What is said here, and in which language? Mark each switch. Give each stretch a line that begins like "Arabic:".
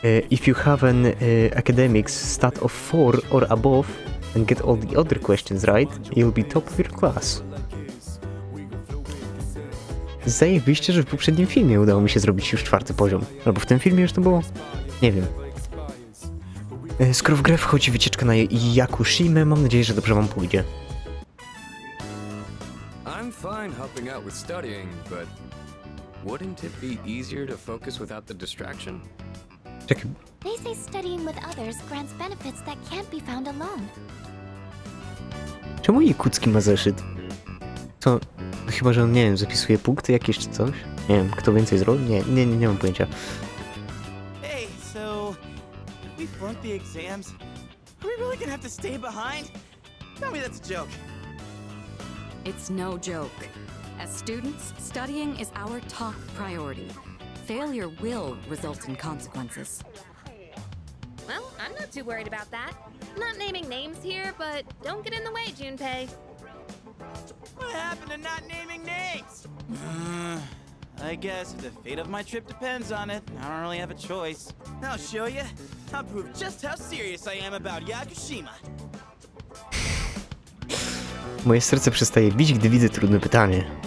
English: If you have an academics stat of 4 or above and get all the other questions right, you'll be top of your class.
Polish: Zajebiście, że w poprzednim filmie udało mi się zrobić już 4. poziom. Albo w tym filmie już to było? Nie wiem. Skoro w grę wchodzi wycieczka na Yakushimę, mam nadzieję, że dobrze wam pójdzie.
English: I'm fine helping out with studying, but wouldn't it be easier to focus without the distraction?
Polish: Czekaj,
English: They say studying with others grants benefits that can't be found alone.
Polish: czemu Ikucki ma zeszyt? Co? Chyba, że on, nie wiem, zapisuje punkty jakieś czy coś? Nie wiem, kto więcej zrobi? Nie mam pojęcia.
English: Hey, so we flunked the exams. Are we really gonna have to stay behind? Tell me that's a joke. It's no joke. As students, studying is our top priority. Failure will result in consequences. Well, I'm not too worried about that. Not naming names here, but don't get in the way, Junpei. What happened to not naming names? I guess if the fate of my trip depends on it, I don't really have a choice. I'll show you. I'll prove just how serious I am about Yakushima.
Polish: Moje serce przestaje bić, gdy widzę trudne pytanie.